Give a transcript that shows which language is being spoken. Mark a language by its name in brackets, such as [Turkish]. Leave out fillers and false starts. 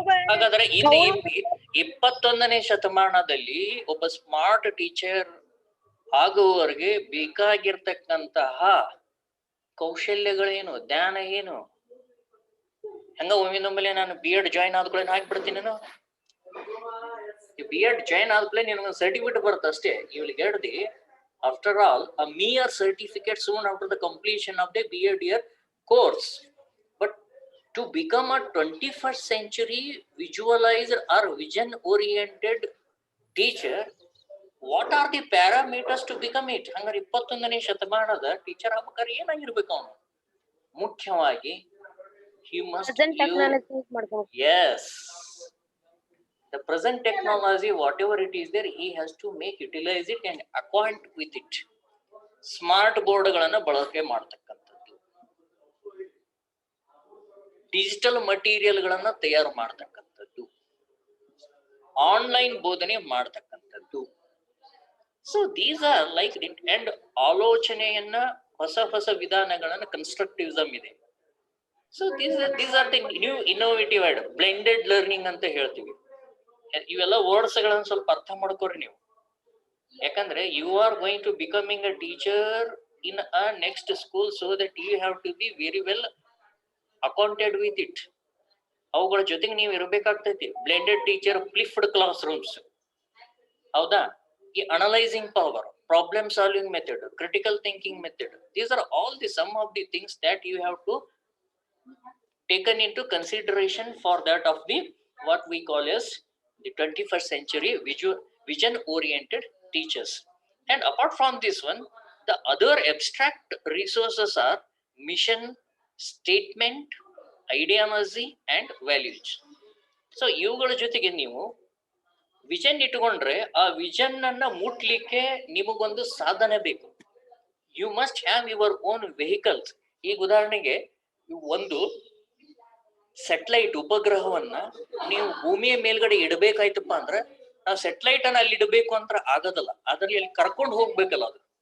[Kannada] ಹಾಗಾದ್ರೆ ಇಲ್ಲಿ 21ನೇ ಶತಮಾನದಲ್ಲಿ ಒಬ್ಬ ಸ್ಮಾರ್ಟ್ ಟೀಚರ್ ಆಗುವವರೆಗೆ ಬೇಕಾಗಿರ್ತಕ್ಕಂತಹ ಕೌಶಲ್ಯಗಳೇನು, ಜ್ಞಾನ ಏನು? ಹಂಗ ಒಮ್ಮಿನೊಮ್ಮೆಲೆ ನಾನು BEd ಜಾಯಿನ್ ಆದ್ಕೊಳ್ಳೇನು ಹಾಕ್ಬಿಡ್ತೀನಿ. ನಾನು BEd ಜಾಯಿನ್ ಆದ್ಮೇಲೆ ನಿನಗೆ ಸರ್ಟಿಫಿಕೇಟ್ ಬರುತ್ತೆ ಅಷ್ಟೇ. [English] You will get the, after all, a mere certificate soon after the completion of the BEd year course. But to become a 21st century visualized or vision oriented teacher, what are the parameters to become it? [Kannada] ಹಂಗಾರೆ 21ನೇ ಶತಮಾನದ teacher ಆಗ್ಬೇಕಾದ್ರೆ ಏನಾಗಿರ್ಬೇಕು ಅವನು? [English] ಮುಖ್ಯವಾಗಿ he must use, yes, the present technology, whatever it is there, he has to utilize it and acquaint with it. [Kannada] Smart ಬೋರ್ಡ್ಗಳನ್ನ ಬಳಕೆ ಮಾಡ್ತಕ್ಕಂಥದ್ದು, digital ಮಟೀರಿಯಲ್ಗಳನ್ನ ತಯಾರು ಮಾಡ್ತಕ್ಕಂಥದ್ದು, ಆನ್ಲೈನ್ ಬೋಧನೆ ಮಾಡ್ತಕ್ಕಂಥದ್ದು. [English] So these are like it. And [Kannada] ಆಲೋಚನೆಯನ್ನ ಹೊಸ ವಿಧಾನಗಳನ್ನ [English] Constructivism ಇದೆ. So these are the new innovative word. Blended learning [Kannada] ಅಂತ ಹೇಳ್ತೀವಿ. ಇವೆಲ್ಲ ವರ್ಡ್ಸ್ ಗಳನ್ನ ಸ್ವಲ್ಪ ಅರ್ಥ ಮಾಡ್ಕೋರಿ ನೀವು. ಯಾಕಂದ್ರೆ [English] You are going to becoming a teacher in a next school, so that you have to be very well accounted with it. [Kannada] ಅವುಗಳ ಜೊತೆಗೆ ನೀವು ಇರಬೇಕಾಗ್ತೈತಿ. Blended teacher, flipped class rooms, ಹೌದಾ? [English] ಈ analysing power, problem solving method, critical thinking method, these are all the some of the things that you have to taken into consideration for that of the what we call as the 21st century vision oriented teachers. And apart from this one, the other abstract resources are mission statement, ideology and values. [Kannada] So ಇವುಗಳ ಜೊತೆಗೆ ನೀವು vision ಇಟ್ಕೊಂಡ್ರೆ ಆ vision ಅನ್ನ ಮುಟ್ಲಿಕ್ಕೆ ನಿಮಗೊಂದು ಸಾಧನೆ ಬೇಕು. [English] You must have your own vehicles. [Kannada] ಈಗ ಉದಾಹರಣೆಗೆ ಒಂದು ಸೆಟಲೈಟ್ ಉಪಗ್ರಹವನ್ನ ನೀವು ಭೂಮಿಯ ಮೇಲ್ಗಡೆ ಇಡಬೇಕಾಯ್ತಪ್ಪ ಅಂದ್ರೆ ನಾವು ಸೆಟಲೈಟ್ ಅನ್ನ ಅಲ್ಲಿ ಇಡಬೇಕು ಅಂತ ಆಗೋದಲ್ಲ, ಅದ್ರಲ್ಲಿ ಅಲ್ಲಿ ಕರ್ಕೊಂಡು ಹೋಗ್ಬೇಕಲ್ಲ ಅದು.